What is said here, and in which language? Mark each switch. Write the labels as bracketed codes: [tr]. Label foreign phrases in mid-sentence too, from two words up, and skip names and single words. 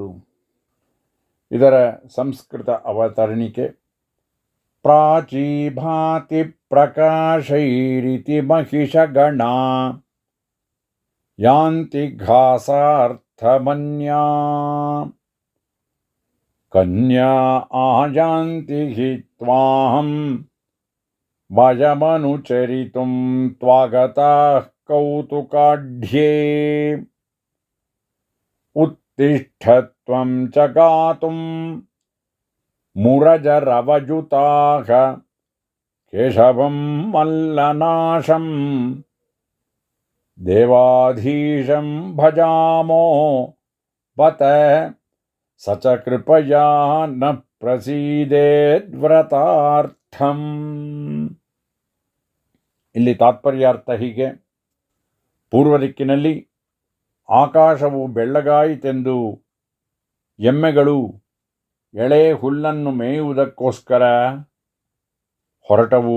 [kn] ಇದರ ಸಂಸ್ಕೃತ ಅವತರಣಿಕೆ [sa] ಪ್ರಾಚೀಭಾತಿ ಪ್ರಕಾಶೈರಿತಿ ಮಹಿಷಗಣ ಯಾಂತಿ ಘಾಸಾರ್ಥಮನ್ಯಾ ಕನ್ಯಾ ಆಯಾಂತಿ ಹಿ ತ್ವಾಹಂ ವಯಮನುಚರಿತುಂ ತ್ವಾಗತಃ ಕೌತುಕಾಢ್ಯೇ ಉತ್ತಿಷ್ಠತ್ವಂ ಚ ಗಾತುಂ ಮುರಜರವಜುತಾಃ ಕೇಶವಂ ಮಲ್ಲನಾಶಂ ದೇವಾಧೀಶಂ ಭಜಾಮೋ ಬತ ಸ ಚ ಕೃಪಯಾ ನ ಪ್ರಸೀದೇದ್ವ್ರತಾರ್ಥಂ. [kn] ಇಲ್ಲಿ ತಾತ್ಪರ್ಯಾರ್ಥ ಹೀಗೆ: ಪೂರ್ವ ದಿಕ್ಕಿನಲ್ಲಿ ಆಕಾಶವು ಬೆಳ್ಳಗಾಯಿತೆಂದು ಎಮ್ಮೆಗಳು ಎಳೆ ಹುಲ್ಲನ್ನು ಮೇಯುವುದಕ್ಕೋಸ್ಕರ ಹೊರಟವು.